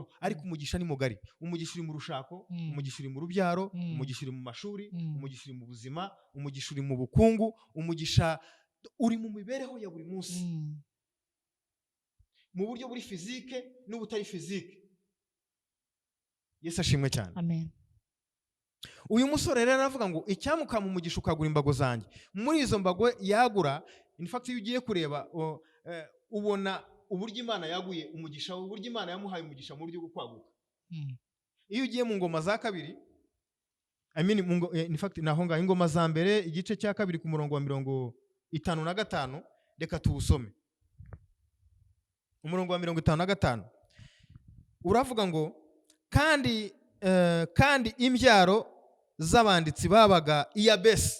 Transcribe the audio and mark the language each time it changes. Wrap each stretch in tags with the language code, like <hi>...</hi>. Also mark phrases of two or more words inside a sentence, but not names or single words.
<rw>Ariko umugisha ni mugari. Umugisha uri mu rushako, umugisha uri mu rubyaro, umugisha uri mu mashuri, umugisha uri mu buzima, umugisha uri mu bukungu, umugisha uri mu mibereho ya buri munsi, mu buryo buri fizike n'ubutari fizike. Yesu ashimwe cyane. Amen. Uyu musore rero aravuga ngo icyamuka mu mugisha ukagura imbago zanjye. Muri izo mbago yagura,</rw> <en>in fact</en> <rw>iyo ugiye kureba ubona uburyo Imana yaguye umugisha, uburyo Imana yamuhaye umugisha mu buryo bwo kwaguka. Mm. Iyo ugiye mu ngoma za kabiri,</rw> <en>in fact</en> <rw>naho ngaho ingoma za mbere igice cya kabiri ku murongo wa 55, reka tuwusome. Umurongo wa 55 uravuga ngo kandi imbyaro z'abanditsi babaga i Yabesi.</rw>